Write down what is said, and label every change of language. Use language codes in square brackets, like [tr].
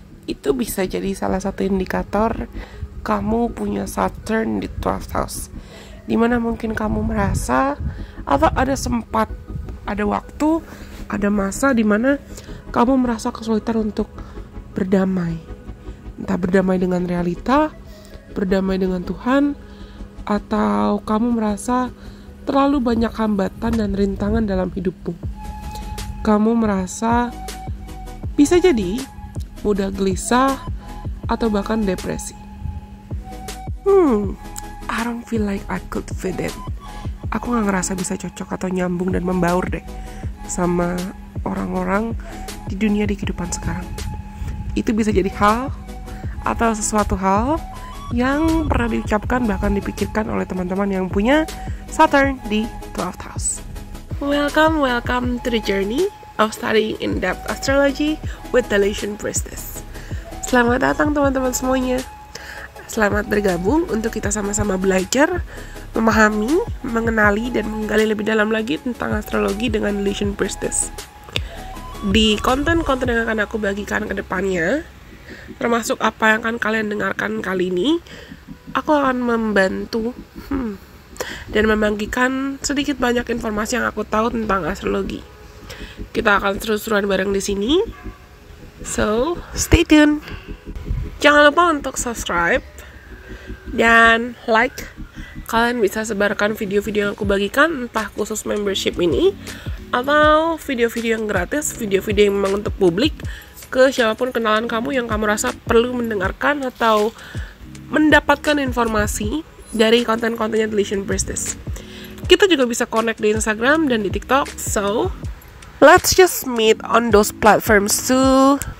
[id] Itu bisa jadi salah satu indikator kamu punya Saturn di 12th house, dimana mungkin kamu merasa atau ada waktu, ada masa dimana kamu merasa kesulitan untuk berdamai, entah berdamai dengan realita, berdamai dengan Tuhan, atau kamu merasa terlalu banyak hambatan dan rintangan dalam hidupmu. Kamu merasa bisa jadi mudah gelisah atau bahkan depresi. [en] I don't feel like I could fit in. [id] Aku gak ngerasa bisa cocok atau nyambung dan membaur deh sama orang-orang di dunia di kehidupan sekarang. Itu bisa jadi hal atau sesuatu hal yang pernah diucapkan bahkan dipikirkan oleh teman-teman yang punya Saturn di 12th house. [en] Welcome to the journey of studying in-depth astrology with the Lation Priestess. [id] Selamat datang teman-teman semuanya. Selamat bergabung untuk kita sama-sama belajar, memahami, mengenali, dan menggali lebih dalam lagi tentang astrologi dengan Lation Priestess. Di konten-konten yang akan aku bagikan ke depannya, termasuk apa yang akan kalian dengarkan kali ini, aku akan membantu dan membagikan sedikit banyak informasi yang aku tahu tentang astrologi. Kita akan seru-seruan bareng di sini. [en] So, stay tune. [id] Jangan lupa untuk subscribe dan like. Kalian bisa sebarkan video-video yang aku bagikan, entah khusus membership ini atau video-video yang gratis, video-video yang memang untuk publik, ke siapapun kenalan kamu yang kamu rasa perlu mendengarkan atau mendapatkan informasi dari konten-kontennya The Lation Priestess. Kita juga bisa connect di Instagram dan di TikTok. [en] So, let's just meet on those platforms too.